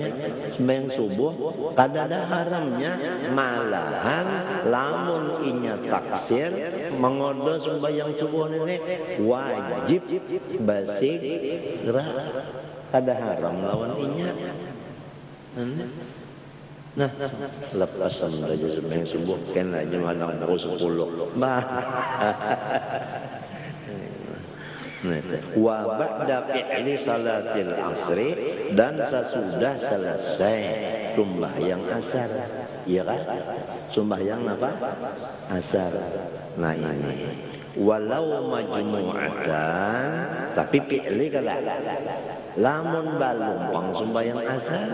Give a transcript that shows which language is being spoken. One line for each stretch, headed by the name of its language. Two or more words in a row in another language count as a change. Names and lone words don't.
Banjar: Sembahyang subuh, kadada haramnya malahan lamun inya taksir mengodo sembahyang subuh ini wajib basik gerak, kada haram lawan inya. Nah, lepasan aja sembahyang subuh kan aja malam pukul 10.
Arabic: وبعد فعل صلاة العصر
Banjar: dan sesudah selesai sembahyang asar. Iya kan? Sembahyang apa? Asar. Nah ini
Arabic: ولو مجموعة
Banjar: tapi fi'li kada. Lamun balum pang sembahyang asar.